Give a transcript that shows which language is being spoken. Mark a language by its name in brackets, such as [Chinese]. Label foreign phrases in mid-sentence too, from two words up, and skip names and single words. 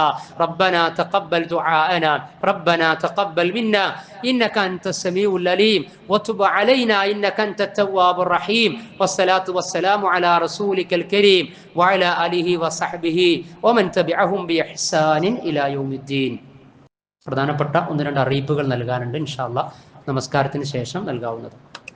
[Arabic] ربنا تقبل دعاءنا، ربنا تقبل منا إنك أنت السميع العليم وتب علينا إنك أنت التواب الرحيم. والصلاة والسلام على رسولك الكريم وعلى آله وصحبه ومن تبعهم بإحسان إلى يوم الدين. [Malayalam] പ്രധാനപ്പെട്ട ഒന്ന് രണ്ട് അറിയിപ്പുകൾ നൽകാനുണ്ട്. [Arabic] إن شاء الله [Malayalam] നമസ്കാരത്തിന് ശേഷം നൽകാവുന്നത്.